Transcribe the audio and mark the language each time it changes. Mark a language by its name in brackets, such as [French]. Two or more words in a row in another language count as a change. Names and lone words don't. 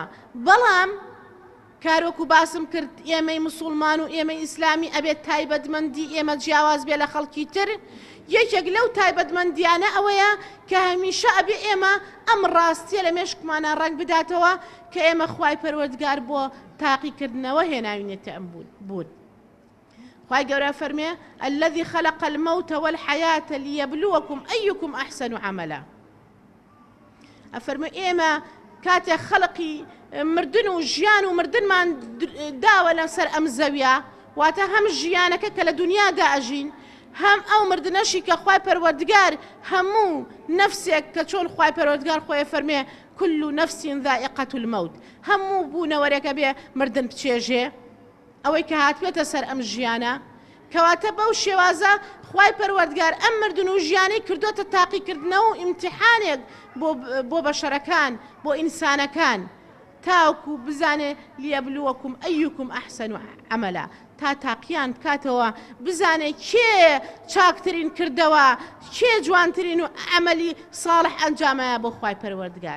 [Central Kurdish] بەڵام کارۆک و باسم کرد ئێمەی مسلمان و ئێمەی ئیسلامی ئەبێت تایبەتمەندی ئێمە جیاواز بێ لە خەڵکی تر. یەکێک لەو تایبەتمەندیانە ئەوەیە کە هەمیشە ئەبێ ئێمە ئەم ڕاستیە لە مێشکمانە ڕنگ بداتەوە کە ئێمە خوای پەروەردگار بۆ تاقیکردنەوە هێناوینێتە ئەم بود. خوای گەورە فەرمێ [Arabic] الذي خلق الموت والحياة ليبلوكم أيكم أحسن عملا. [Central Kurdish] ئەفەرمێ ئێمە کاتێ خەڵقی مردن و ژیان و مردنمان داوە لەسەر ئەم زەویە واتە هەم ژیانەکە کە لە دنیادا ئەژین هەم ئەو مردنەشی کە خوای پەروەردگار هەموو نەفسێک کە چۆن خوای پەروەردگار خۆی فەرمێ [Arabic] كل نفس ذائقة الموت [Central Kurdish] هەموو بوونەوەرێکە بێ مردن بچێژێ ئەوەی کە هاتوێتە سەر ئەم ژیانە کەواتە بەو شێوازە خوای پەروەردگار ئەم مردن و ژیانەی کردوتە تاقیکردنەوە و ئیمتیحانێک بۆ بەشەرەکان بۆ ئینسانەکان تاوکو بزانێ [Arabic] لیەبلووەکم ئەیوکم ئەحسەن عەمەلا [Central Kurdish] تا تاقییان بکاتەوە بزانێ کێ چاکترین کردەوە کێ جوانترین و عەمەلی ساڵح ئەنجامایە بۆ خوای پەروەردگار.